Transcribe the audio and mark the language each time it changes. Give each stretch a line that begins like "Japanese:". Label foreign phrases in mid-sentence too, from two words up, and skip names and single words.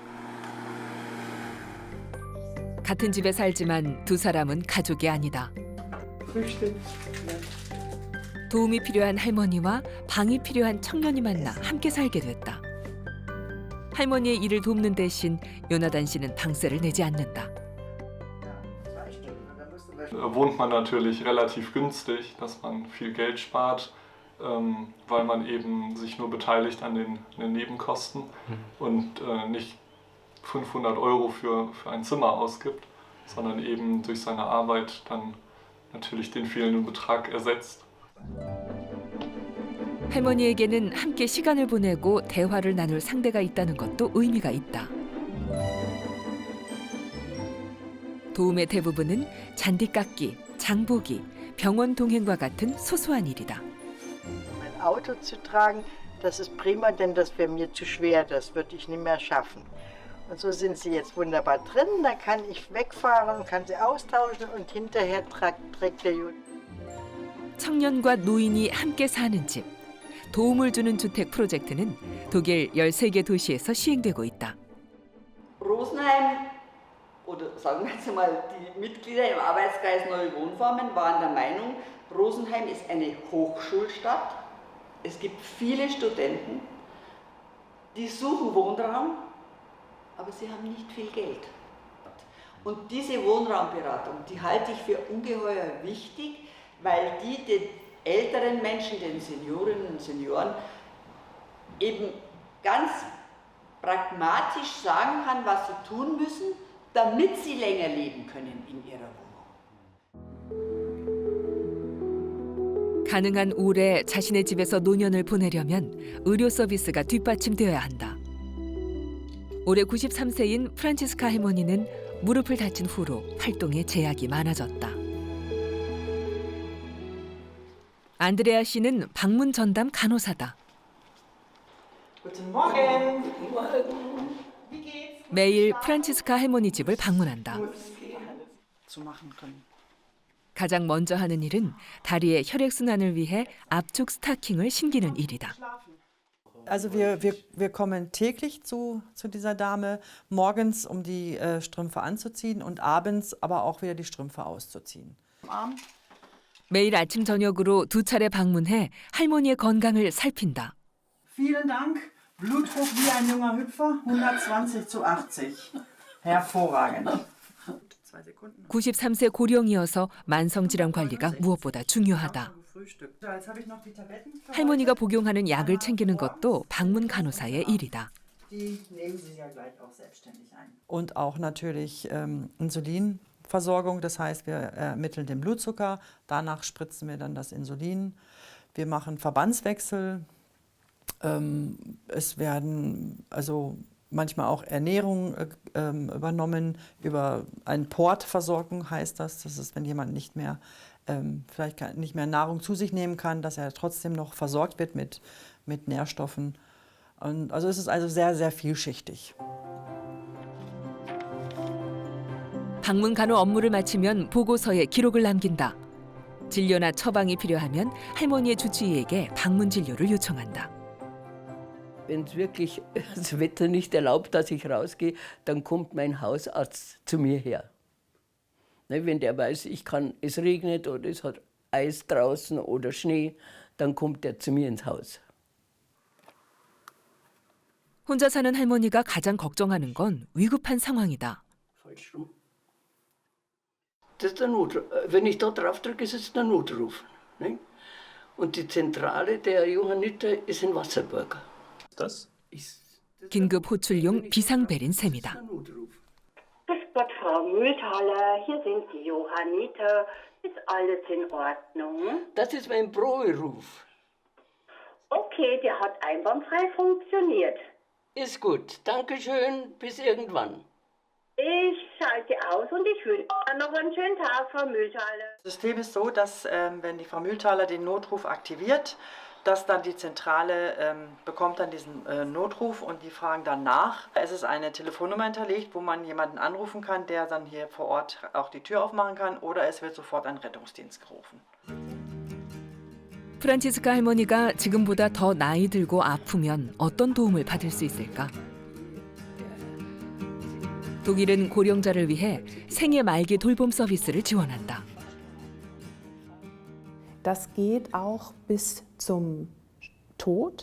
Korean: 같은 집에 살지만 두 사람은 가족이 아니다. 도움이 필요한 할머니와 방이 필요한 청년이 만나 함께 살게 됐다. 할머니의 일을 돕는 대신 요나단 씨는 방세를 내지 않는다.
German: Wohnt man natürlich relativ günstig, dass man viel Geld spart, weil man eben sich nur beteiligt an den Nebenkosten und nicht 500 € für ein Zimmer ausgibt, sondern eben durch seine Arbeit dann natürlich den fehlenden Betrag ersetzt.
Korean: 할머니에게는 함께 시간을 보내고 대화를 나눌 상대가 있다는 것도 의미가 있다. 도움의 대부분은 잔디 깎기, 장보기, 병원 동행과 같은 소소한 일이다.
German: Mein Auto zu tragen, das ist prima, denn das wäre mir zu schwer, das würde ich nicht mehr schaffen. Und so sind sie jetzt wunderbar drin, da kann ich wegfahren, kann sie austauschen und hinterher trägt der Juden.
Korean: 청년과 노인이 함께 사는 집, 도움을 주는 주택 프로젝트는 독일 13개 도시에서 시행되고 있다.
German: Rosenheim, oder sagen wir jetzt mal, die Mitglieder im Arbeitskreis Neue Wohnformen waren der Meinung, Rosenheim ist eine Hochschulstadt. Es gibt viele Studenten, die suchen Wohnraum, aber sie haben nicht viel Geld. Und diese Wohnraumberatung, die halte ich für ungeheuer wichtig, weil die den älteren Menschen, den Seniorinnen und Senioren, eben ganz pragmatisch sagen kann, was sie tun müssen, damit sie länger leben können in ihrer Wohnung.
Korean: 가능한 오래 자신의 집에서 노년을 보내려면 의료 서비스가 뒷받침되어야 한다. 올해 93세인 프란치스카 할머니는 무릎을 다친 후로 활동에 제약이 많아졌다. 안드레아 씨는 방문 전담 간호사다. 매일 프란치스카 할머니 집을 방문한다. 가장 먼저 하는 일은 다리의 혈액순환을 위해 압축 스타킹을 신기는 일이다.
German: Also wir kommen täglich zu dieser Dame, morgens um die Strümpfe anzuziehen und abends aber auch wieder die Strümpfe auszuziehen.
Korean: 매일 아침 저녁으로 2차례 방문해 할머니의 건강을 살핀다.
German: Vielen Dank. Blutdruck wie ein junger Hüpfer, 120/80. Hervorragend.
Korean: 93세 고령이어서 만성질환 관리가 무엇보다 중요하다. 할머니가 복용하는 약을 챙기는 것도 방문 간호사의 일이다.
German: Und auch natürlich Insulinversorgung, das heißt, wir ermitteln den Blutzucker, danach spritzen wir dann das Insulin. Wir machen Verbandswechsel. Es werden also manchmal auch Ernährung übernommen über eine Portversorgung, heißt das. Das ist, wenn jemand nicht mehr vielleicht nicht mehr Nahrung zu sich nehmen kann, dass er trotzdem noch versorgt wird mit Nährstoffen. Und also es ist also sehr, sehr vielschichtig.
Korean: 방문 간호 업무를 마치면 보고서에 기록을 남긴다. 진료나 처방이 필요하면 할머니의 주치의에게 방문 진료를 요청한다.
German: wenn es wirklich das Wetter nicht erlaubt, dass ich rausgehe, dann kommt mein Hausarzt zu mir her. Ne, wenn der weiß, es regnet oder es hat Eis draußen oder Schnee, dann kommt er zu mir ins Haus.
Korean: 혼자 사는 할머니가 가장 걱정하는 건 위급한 상황이다.
German: Das ist der Notruf. Wenn ich da drauf drücke, ist es der Notruf. Ne? Und die Zentrale der Johanniter ist in Wasserburg. Das?
Korean: 긴급 호출용 비상벨인 셈이다.
German: Grüß Gott, Frau Mühlthaler, hier sind die Johanniter. Ist alles in Ordnung? Das ist mein Proberuf. Okay, der hat einwandfrei funktioniert. Ist gut. Dankeschön. Bis irgendwann. Ich schalte aus und ich wünsche Ihnen noch einen schönen Tag, Frau Mühlthaler. Das System ist so, dass wenn die Frau Mühlthaler den Notruf aktiviert, dass dann die Zentrale bekommt dann diesen Notruf und die fragen dann nach. Es ist eine Telefonnummer hinterlegt, wo man jemanden anrufen kann, der dann hier vor Ort auch die Tür aufmachen kann, oder es wird sofort ein Rettungsdienst gerufen.
Korean: 프란치스카 할머니가 지금보다 더 나이 들고 아프면 어떤 도움을 받을 수 있을까? 독일은 고령자를 위해 생애 말기 돌봄 서비스를 지원한다.
German: Das geht auch bis zum Tod.